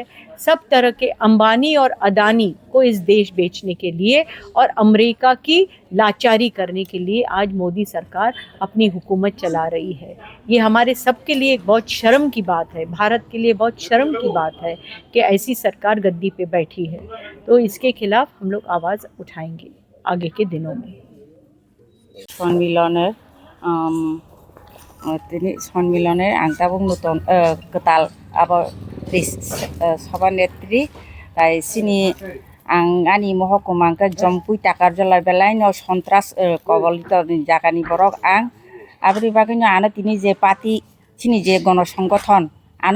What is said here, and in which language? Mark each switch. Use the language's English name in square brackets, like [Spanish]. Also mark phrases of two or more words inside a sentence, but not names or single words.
[Hindi] सब तरह के अंबानी और अदानी को इस देश बेचने के लिए और अमेरिका की लाचारी करने के लिए आज मोदी सरकार अपनी हुकूमत चला रही है। ये हमारे सब के लिए एक बहुत शर्म की बात है, भारत के लिए बहुत शर्म की बात है कि ऐसी सरकार गद्दी पे बैठी है। तो इसके खिलाफ हम लोग आवाज़ उठाएंगे आगे के दिनों में। [Kok Borok] सम्मेलने सम्मेलने आंताबुं नूतन कताल अब सभानेत्री सिनी आंगानी महकुमा जम्पुई टाकार जला बेलायनो सन्त्रास कबलित जागानि बरक आं आबरि बागैनो आनो तिनि जे पार्टी सिनि जे गण संगठन आनो